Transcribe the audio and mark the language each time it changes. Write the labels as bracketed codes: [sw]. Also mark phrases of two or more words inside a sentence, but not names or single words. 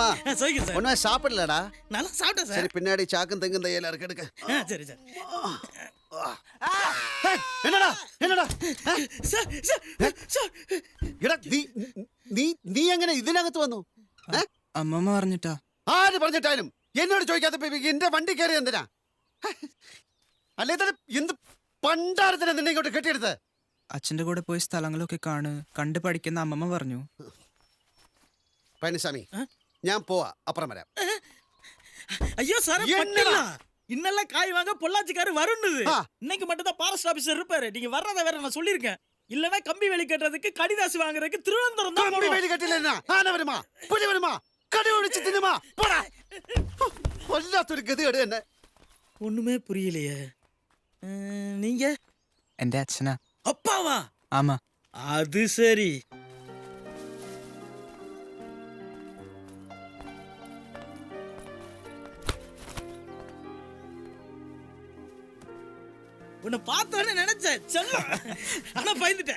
[ta] ஒண்ணுமே சாப்பிடலடா. நல்லா சாப்பிட்டேன் சரி, பின்னாடி சாக்கும் தெங்கும் தையல இருக்கு, எடுக்க. சரி சார். என்னடா என்னடா [ml] എടാ, നീ എങ്ങനെ ഇതിനകത്ത് വന്നു? അമ്മമ്മ പറഞ്ഞിട്ടാ. ആര് പറഞ്ഞിട്ടാലും എന്നോട് ചോദിക്കാത്ത എന്റെ വണ്ടി കയറി എന്തിനാ? അല്ലേ എന്ത് പണ്ടാരത്തിനാ നിന്നെ ഇങ്ങോട്ട് കെട്ടിയെടുത്ത്? അച്ഛന്റെ കൂടെ പോയി സ്ഥലങ്ങളൊക്കെ കണ്ട് പഠിക്കുന്ന അമ്മമ്മ പറഞ്ഞു. പഴനിസ്വാമി, ഞാൻ പോവാ, അപ്പുറം വരാം. [ta] ஐயோ சார், என்னடா? இன்னெல்லாம் காய் வாங்க பொள்ளாச்சிக்காரு வரும்னுது. இன்னைக்கு மட்டும் தான் [en] forest officer [ta] இருப்பாரு. நீங்க வர்றத வேற நான் சொல்லிருக்கேன். இல்லனா கம்பி வேலி கட்டுறதுக்கு கடிதாசி வாங்குறதுக்கு திருவனந்தபுரம் தான் [ml] കമ്പി വേലി കെട്ടില്ല. ആന വരുമാ, പുലി വരുമാ, കടി ഒഴിച്ച് തിന്നുമാ. പോടാ. വല്ലാത്തൊരു ഗതികേട് തന്നെ. [ta] ஒண்ணுமே புரியலையே. நீங்க [ml] എന്റെ അച്ഛനാ. [ta] அப்பாவா? ആമാ. அது சரி. உன்னை பார்த்தோன்னே நினைச்சேன் செல்லம், ஆனா பயந்துட்டேன்.